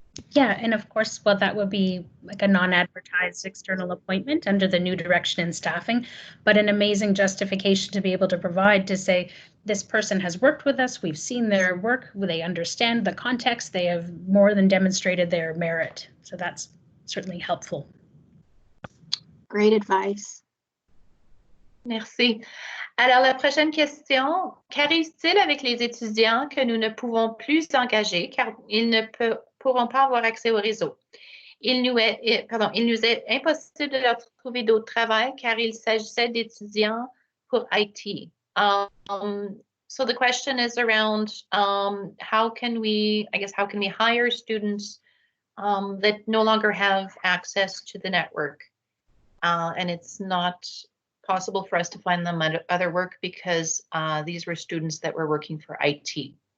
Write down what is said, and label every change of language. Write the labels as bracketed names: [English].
[English] Yeah, and of course, well, that would be like a non-advertised external appointment under the new direction in staffing, but an amazing justification to be able to provide to say, this person has worked with us, we've seen their work, they understand the context, they have more than demonstrated their merit. So that's certainly helpful. Great advice. [French] Merci. Alors, la prochaine question, qu'arrive-t-il avec les étudiants que nous ne pouvons plus engager car ils ne pourront pas avoir accès au réseau? Il nous est impossible de leur trouver d'autres travail car il s'agissait d'étudiants pour IT. [English] So the question is around how can we hire students that no longer have access to the network, and it's not possible for us to find them other work because these were students that were working for IT.